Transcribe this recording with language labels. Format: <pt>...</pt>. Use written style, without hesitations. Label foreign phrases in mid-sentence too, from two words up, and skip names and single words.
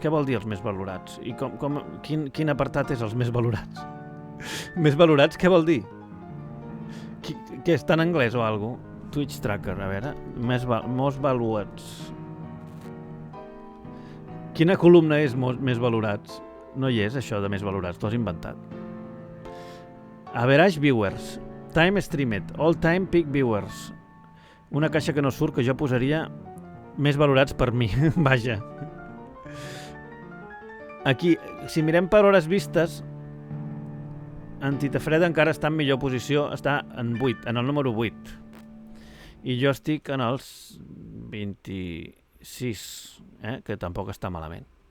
<ca>Què vol dir els més valorats? I quin apartat és els més valorats? Més valorats, què vol dir? Què està en anglès o alguna cosa? Twitch Tracker, a veure. Most valuats. Quina columna és més valorats? No hi és, això de més valorats. T'ho has inventat.</ca> <en>Average viewers. Time streamed. All time peak viewers.</en> <ca>Una caixa que no surt que jo posaria més valorats per mi. Vaja. Aquí, si mirem per hores vistes, en Tita Freda encara està en millor posició, està en 8, en el número 8. I jo estic en els 26, que tampoc està malament.</ca>